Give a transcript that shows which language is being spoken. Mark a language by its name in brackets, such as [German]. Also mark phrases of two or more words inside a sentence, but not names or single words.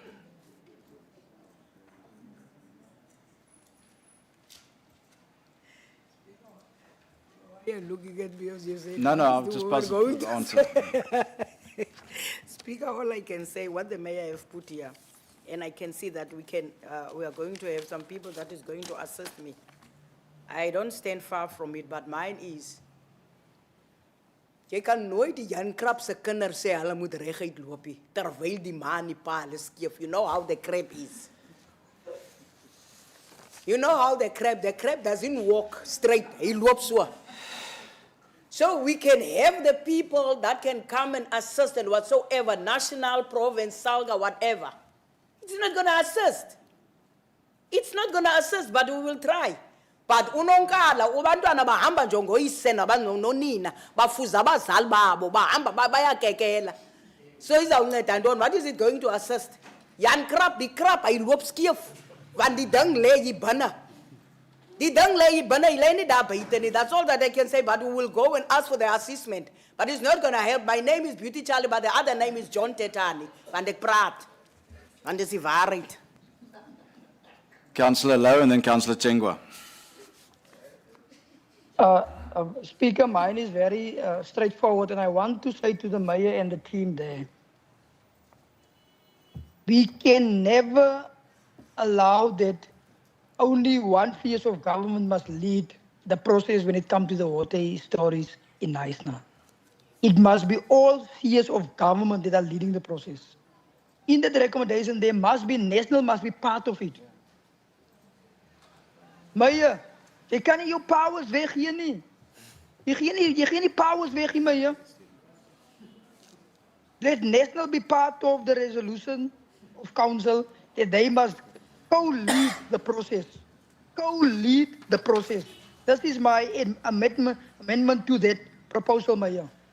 [English] You're looking at me as you say. No, I'm just passing the answer. Speaker, all I can say, what the mayor have put here, and I can see that we are going to have some people that is going to assist me. I don't stand far from it, but mine is, [Afrikaans] jy kan nooit die Jan Krap se kinders sê hulle moet reguit loop nie, terwyl die man die paal is skeef. [English] You know how the crab is. You know how the crab doesn't walk straight, he loop so. So we can have the people that can come and assist and whatsoever, national, province, Salga, whatever. It's not going to assist. It's not going to assist, but we will try. [Xhosa] But unonkala ubantwana bahamba njongoyise nabanonina bafuza abazali babo bahamba bayakekela. So izawunceda ntoni? [English] What is it going to assist? [Afrikaans] Jan Krap, die krap, hy loop skeef. Want die ding lê hier binne. Die ding lê hier binne, hy lê nie daar buite nie. [English] That's all that I can say, but we will go and ask for the assessment. But it's not going to help. My name is Beauty Charlie, but the other name is John Tetani. [Afrikaans] Want ek praat. Want dis die waarheid. [English] Councillor Lau and then Councillor Chengwa. Speaker, mine is very straightforward, and I want to say to the mayor and the team there, we can never allow that only one phase of government must lead the process when it comes to the water stories in Naisna. It must be all spheres of government that are leading the process. In that recommendation, there must be, national must be part of it. Mayor, [Afrikaans] jy kan nie jou powers weggee nie. Jy gee nie powers weg nie, Mayor. [English] Let national be part of the resolution of council that they must co-lead the process. Co-lead the process. This is my amendment to that proposal, Mayor.